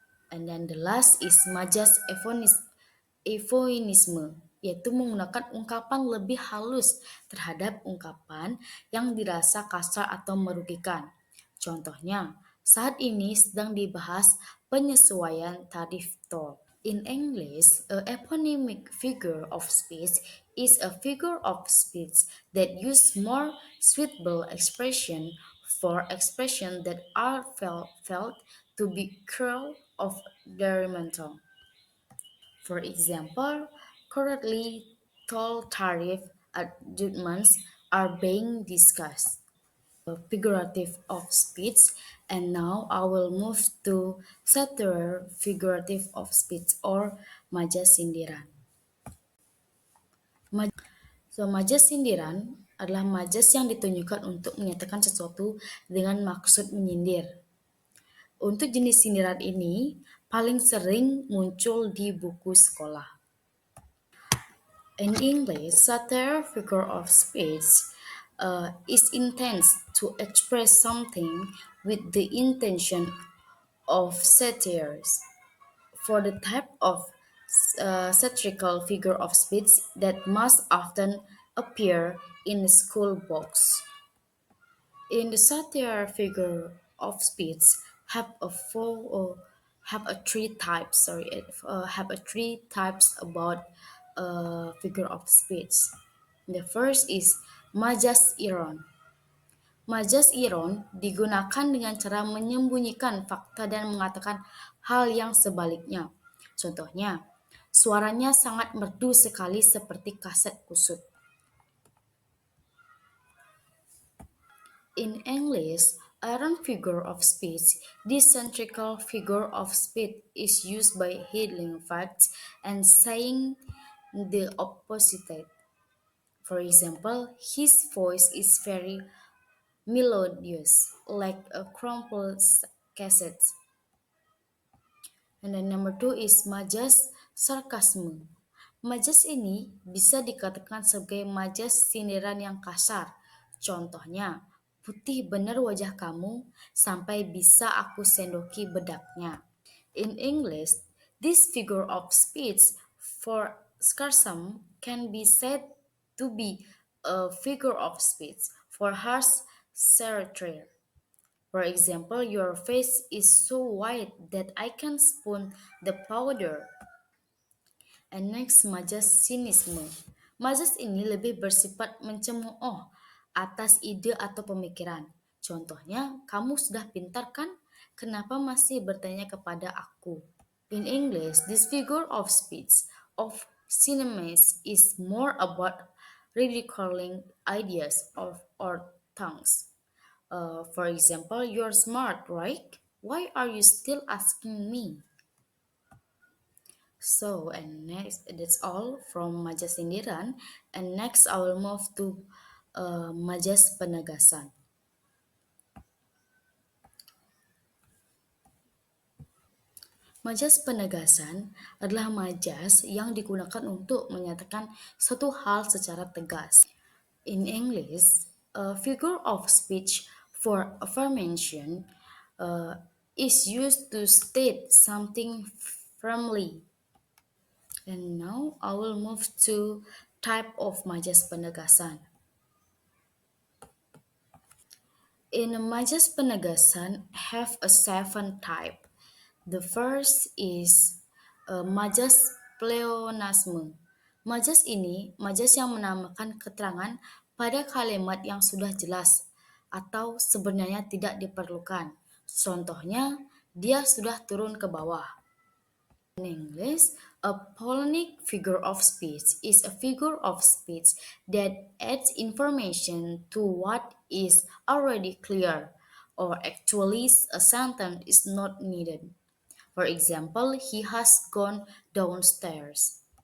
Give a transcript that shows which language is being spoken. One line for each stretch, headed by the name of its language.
English: And then the last is
Indonesian: majas evoinisme, yaitu menggunakan ungkapan lebih halus terhadap ungkapan yang dirasa kasar atau merugikan. Contohnya, saat ini sedang dibahas penyesuaian tarif tol.
English: In English, a eponymic figure of speech is a figure of speech that use more suitable expression for expression that are felt to be cruel of detrimental. For example, currently toll tariff adjustments are being discussed. Figurative of speech, and now I will move to satire figurative of speech or majas sindiran.
Indonesian: Majas sindiran adalah majas yang ditunjukkan untuk menyatakan sesuatu dengan maksud menyindir. Untuk jenis sindiran ini paling sering muncul di buku sekolah.
English: In English, satire figure of speech is intends to express something with the intention of satire. For the type of satirical figure of speech that must often appear in school books. In the satire figure of speech have a have a three types. Have a three types about figure of speech. The first is majas iron.
Indonesian: Majas iron digunakan dengan cara menyembunyikan fakta dan mengatakan hal yang sebaliknya. Contohnya, suaranya sangat merdu sekali seperti kaset kusut.
English: In English, iron figure of speech, this centrical figure of speech is used by hiding facts and saying the opposite. For example, his voice is very melodious, like a crumpled cassette. And then number two is majas sarkasme.
Indonesian: Majas ini bisa dikatakan sebagai majas sindiran yang kasar. Contohnya, putih benar wajah kamu sampai bisa aku sendoki bedaknya.
English: In English, this figure of speech for sarcasm can be said to be a figure of speech for harsh satire. For example, your face is so white that I can spoon the powder. And next, majas sinisme.
Indonesian: Majas ini lebih bersifat mencemooh atas ide atau pemikiran. Contohnya, kamu sudah pintar kan? Kenapa masih bertanya kepada aku?
English: In English, this figure of speech of cinemas is more about ridiculing ideas of or tongues. For example, you're smart, right? Why are you still asking me? So, and next, that's all from Majas Sindiran. And next, I will move to Majas Penegasan.
Indonesian: Majas penegasan adalah majas yang digunakan untuk menyatakan suatu hal secara tegas.
English: In English, a figure of speech for affirmation uh, is used to state something firmly. And now I will move to type of majas penegasan. In majas penegasan have a seven type. The first is majas pleonasme.
Indonesian: Majas ini majas yang menambahkan keterangan pada kalimat yang sudah jelas atau sebenarnya tidak diperlukan. Contohnya, dia sudah turun ke bawah.
English: In English, a polemic figure of speech is a figure of speech that adds information to what is already clear, or actually a sentence is not needed. For example, he has gone downstairs.